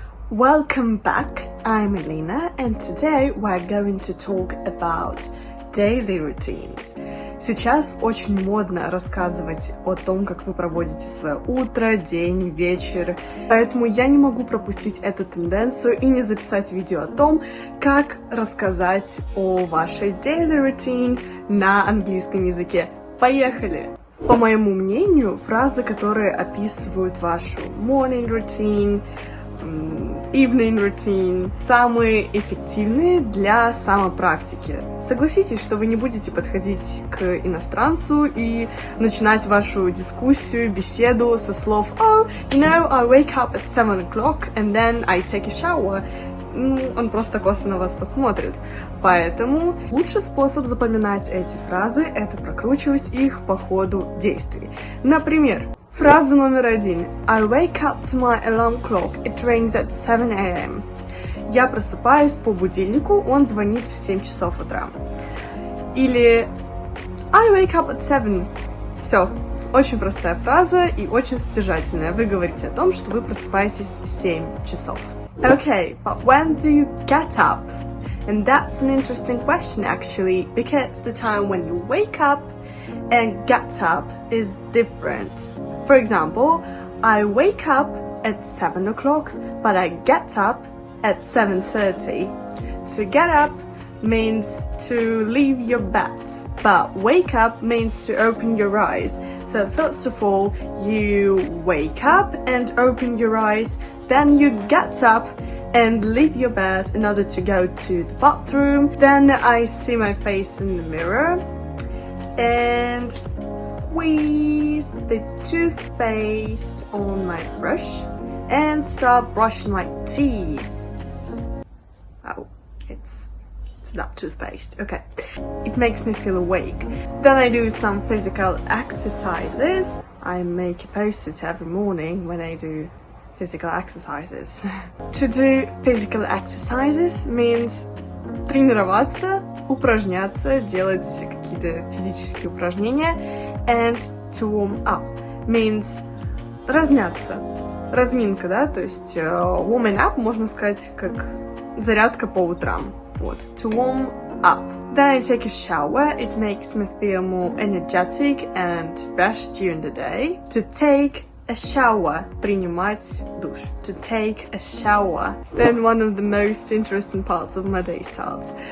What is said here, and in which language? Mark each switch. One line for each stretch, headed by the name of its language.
English: Welcome back, I'm Elena, and today we're going to talk about daily routines.
Russian: Сейчас очень модно рассказывать о том, как вы проводите свое утро, день, вечер, поэтому я не могу пропустить эту тенденцию и не записать видео о том, как рассказать о вашей daily routine на английском языке. Поехали! По моему мнению, фразы, которые описывают вашу morning routine, evening routine, самые эффективные для самопрактики. Согласитесь, что вы не будете подходить к иностранцу и начинать вашу дискуссию, беседу со слов «Oh, you know, I wake up at 7 o'clock and then I take a shower». Он просто косо на вас посмотрит. Поэтому лучший способ запоминать эти фразы — это прокручивать их по ходу действий. Например, фраза номер 1.
English: I wake up to my alarm clock. It rings at 7 a.m.
Russian: Я просыпаюсь по будильнику, он звонит в 7 часов утра.
English: Или I wake up at 7.
Russian: Все. Очень простая фраза и очень содержательная. Вы говорите о том, что вы просыпаетесь в 7 часов.
English: Okay, but when do you get up? And that's an interesting question actually, because the time when you wake up and get up is different. For example, I wake up at 7 o'clock, but I get up at 7:30. To get up means to leave your bed, but wake up means to open your eyes. So first of all, you wake up and open your eyes, then you get up and leave your bed in order to go to the bathroom. Then I see my face in the mirror and squeeze the toothpaste on my brush and start brushing my teeth. Oh, it's not toothpaste. Okay. It makes me feel awake. Then I do some physical exercises. I make a post-it every morning when I do physical exercises.
Russian: To do physical exercises means тренироваться, упражняться, делать какие-то физические упражнения.
English: And to warm up means размяться.
Russian: Разминка, да, то есть warming up можно сказать как зарядка по утрам.
English: Вот, to warm up. Then I take a shower. It makes me feel more energetic and fresh during the day. To take a shower, принимать душ. To take a shower. Then one of the most interesting parts of my day starts.